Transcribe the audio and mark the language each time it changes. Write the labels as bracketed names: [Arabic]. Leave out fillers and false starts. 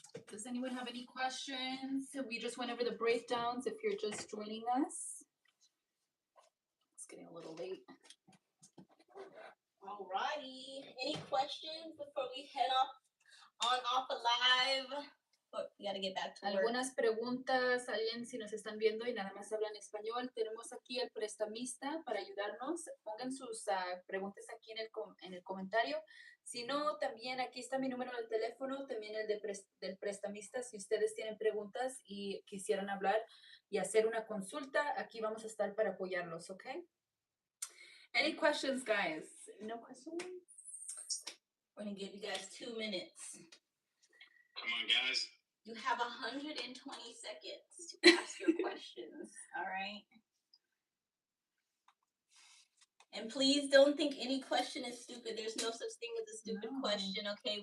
[English] Does anyone have any questions? We just went over the breakdowns if you're just joining us. It's getting a little late. Alrighty. Any questions before we head off live? Oh, we gotta get back to work. [Spanish] Algunas preguntas, alguien si nos están viendo y nada más hablan español. Tenemos aquí al prestamista para ayudarnos. Pongan sus preguntas aquí en el comentario. Si no, también aquí está mi número de teléfono, también el del prestamista. Si ustedes tienen preguntas y quisieran hablar y hacer una consulta, aquí vamos a estar para apoyarlos, ¿ok? [English] Any questions, guys? No questions? We're gonna give you guys 2 minutes. Come on, guys. You have 120 seconds to ask your questions, all right? And please don't think any question is stupid. There's no such thing as a stupid question, okay?